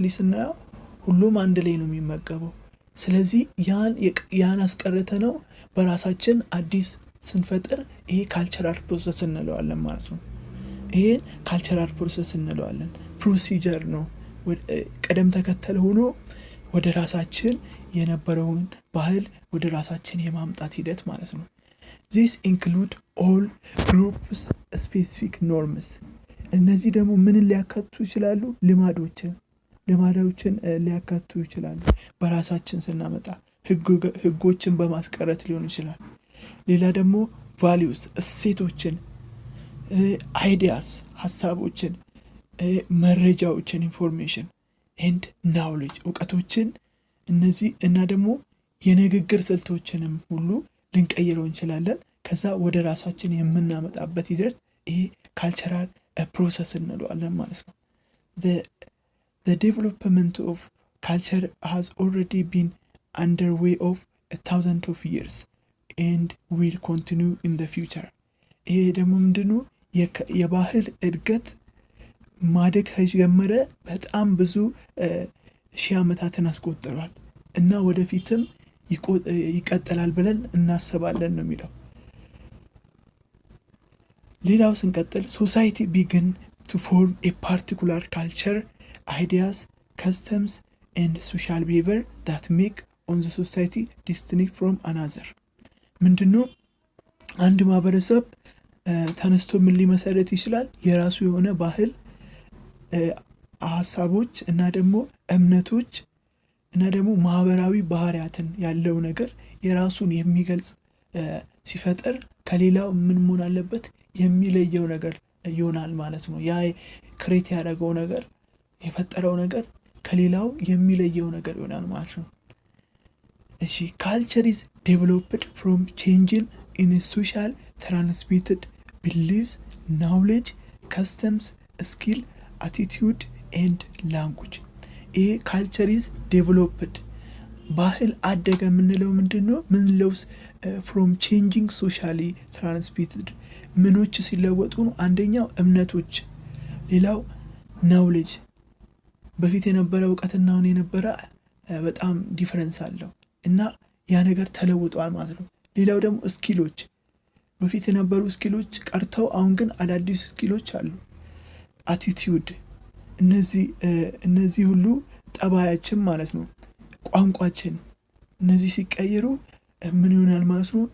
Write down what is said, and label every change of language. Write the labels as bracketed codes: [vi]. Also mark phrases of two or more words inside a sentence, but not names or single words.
[am] ስናየው ሁሉም አንድ ላይ ነው የሚመገበው። ስለዚህ ያን አስቀርተነው በራሳችን አዲስ ስንፈጥር ይሄ [en] cultural process [am] እንለዋለን ማለት ነው። ይሄ [en] cultural process [am] እንለዋለን። ፕሮሲጀር ነው ቀደም ተከተል ሆኖ ወደ ራሳችን የነበረውን ባህል ወደ ራሳችን የማምጣት ሂደት ማለት ነው። [en] This include all groups specific norms [am] እነዚህ ደግሞ ምን ሊያካትቱ ይችላሉ? ልማዶችን ሊያካትቱ ይችላሉ። በራሳችን ስናመጣ ህጎችን በማስቀረት ሊሆን ይችላል። ሌላ ደግሞ values እሴቶችን ideas ሐሳቦችን መረጃዎችን [en] information and knowledge [am] እውቀቶችን እነዚህ እና ደግሞ የንግግር ስልቶችንም ሁሉ ልንቀይረው እንችላለን። ከዛ ወደ ራሳችን የምናመጣበት ሂደት ይሄ [en] cultural process [am] እንለዋለን ማለት ነው። [en] The development of culture has already been underway of 1,000 of years and will continue in the future [am] ይሄ ደግሞ ምንድነው የባህል እድገት ማደግ ከጀመረ በጣም ብዙ ሺህ ዓመታትን አስቆጥሯል እና ወደፊትም ይቀጥላል ብለን እናስባለን ነው የሚለው። ሌላው ስንቀጥል [en] society begin to form a particular culture, ideas, customs and social behavior that make on the society distinct from another። [am] ምንድነው አንድ ማህበረሰብ ተነስቶ ምን ሊመሰረት ይችላል? የራሱ የሆነ ባህል፣ ሐሳቦች እና ደግሞ እምነቶች እና ደግሞ ማህበራዊ ባህሪያትን ያለው ነገር የራሱን የሚገልጽ ሲፈጠር ከሌላው ምን መሆን አለበት? የሚለየው ነገር ይሆናል ማለት ነው። ያ ክሬት ያደረገው ነገር የፈጠረው ነገር ከሌላው የሚለየው ነገር ይሆናል ማለት ነው። እሺ [en] culture is developed from changing in a social transmitted beliefs, knowledge, customs, skill, attitude and language። [am] ይሄ [en] culture is developed [am] ባህል አደገ የምንለው ምንድነው? ምን ለውስ [en] from changing socially transmitted [am] ምኖች ሲለወጡ ነው። አንደኛው እምነቶች፣ ሌላው ናውሌጅ በፊት የነበረ እውቀትና አሁን የነበረ በጣም ዲፈረንስ አለው እና ያ ነገር ተለውጧል ማለት ነው። ሌላው ደግሞ ስኪሎች በፊት የነበሩ ስኪሎች ቀርተው አሁን ግን አዳዲስ ስኪሎች አሉ። አቲቲዩድ እነዚህ ሁሉ ጠባያችን ማለት ነው። ቋንቋችን እነዚህ ሲቀየሩ ምን ይሆናል ማለት ነው?